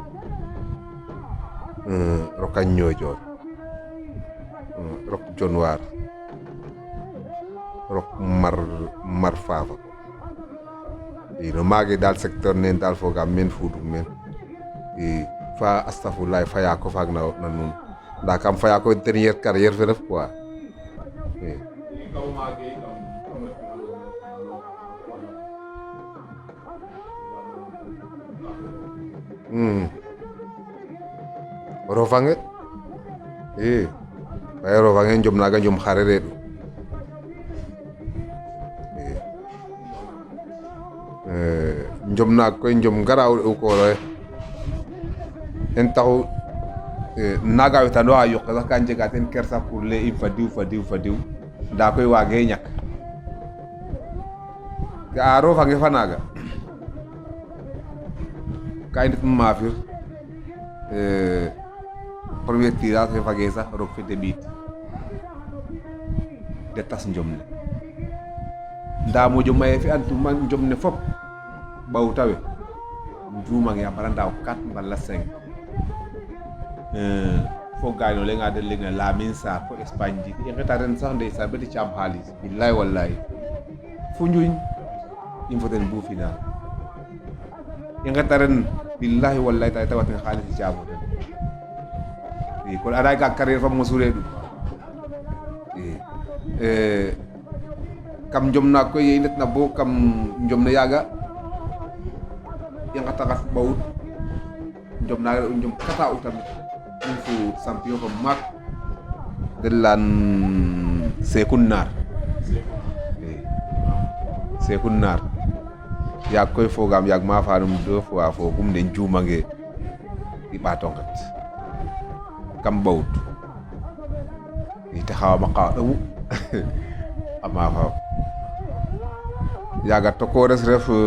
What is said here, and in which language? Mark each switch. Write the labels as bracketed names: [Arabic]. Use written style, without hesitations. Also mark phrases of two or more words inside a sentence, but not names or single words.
[Serer] rok a Niodior rok Dionewar rok Mar Fafa no mage dal secteur nen dal fogam men fuɗum men fa astafurlah faya ko fag na nun nda kam faya ko [French] dernière carrière [Serer] fe ref quoi rofange waye rofange jom naga jom xare reɗu jom naag koy jom garaw re'u kooroxe ten taxu naga wetanoxa yoqe sax ka njega ten kersa pour lay im fa diw nda koy waage ñak ga'a rofange fa naga ka i ndet maafir [French] premier tirage [Serer] fe fage sax roog fe deɓiid de tas njom ne nda moƴo maye fi antuma njom ne fop ɓawtawe juumange a mbara ndaaw 4 mbala 5 fo gay no lenga den leng na Lamine Sarr fo Espagne jik i ngeta ren sax ndeysaan beti caam xaalis billahi wallahi fu njuñ im fo ten bu final i ngeta ren billahi wallahi ta tawaten xaalis i caamo ten i kon anda ga carrière fa mosu reedu kam njom na koy ye i ndet na bo kam njom ne yaaga i ngata ngat ɓawut njom naga re'u njom kata u tamit in fu champion fa maak den leyan Sekun Naar Sekun Naar yaag koy fogam yaag ma fanum [French] 2 fois [Serer] fogum ne juumange i ɓaato nget kam ɓawut ite xawama qawa ɗomu a maafa yaaga tokores ref